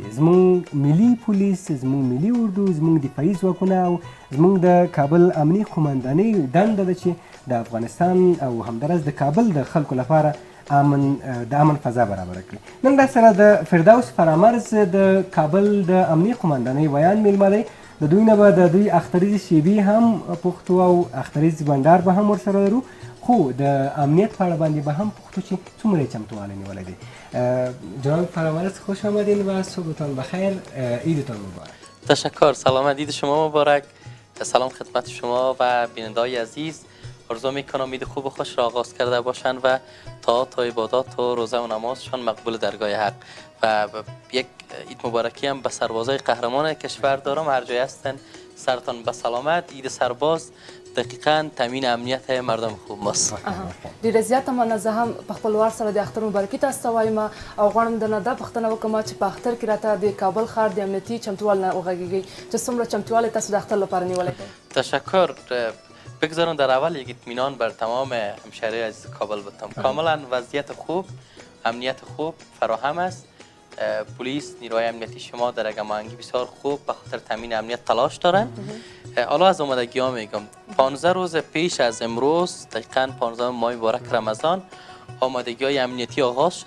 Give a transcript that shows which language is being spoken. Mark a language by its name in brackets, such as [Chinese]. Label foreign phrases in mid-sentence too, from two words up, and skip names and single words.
[Pashto] زموږ ملي پولیس، زموږ ملي اردو، زموږ دفاعي ځواکونه او زموږ د کابل امني قمندانۍ دنده ده چې د افغانستان او همداراز د کابل د خلکو لپاره د امن فضا برابره کړي. نن درسره د فردوس فرامرز د کابل د امني قمندانۍ ویان میلمه دی. د دوی نه به د دوی اختریزې شیبې هم پوښتو او اختریز بنډار به هم ورسره لرو، خو د امنیت په اړه باندې به هم پوښتو چې څومره یې چمتووالی نیولی دی. [Persian] جناب فرامرز خوش آمدین و صبحتان بخیر، عیدتان مبارک. تشکر، سلامت، عید شما مبارک. سلام خدمت شما و بیننده‌های عزیز. آرزو میکنم عید خوب و خوش را آغاز کرده باشند و طاعات و عبادات و روزه و نمازشان مقبول درگاه حق. و یک عید مبارکی هم به سربازای قهرمان کشور دارم. هر جای هستن سرتان به سلامت. عید سرباز دقیقاً تامین امنیت مردم خوب ماست. [Pashto] ډیره زیاته مننه. هم په خپل وار سره د اختر مبارکي تاسو ته وایم او غواړم درنه دا پوښتنه وکړم چې په اختر کې راته د کابل ښار د امنیتي چمتووالي نه وغږیږئ چې څومره چمتووالی تاسو د اختر لپاره نیولی دی؟ [Persian] تشکر. بگذارم در اول یک اطمینان بر تمام همشهری عزیز کابل بدم. کاملا وضعیت خوب، امنیت خوب فراهم است. پلیس، نیروهای امنیتی شما در یک هماهنگی بسیار خوب به خاطر تامین امنیت تلاش دارند. حالا از آمادگی ها میگم 15 روز پیش از امروز دقیقاً 15 ماه مبارک رمضان آمادگی های امنیتی آغاز شد.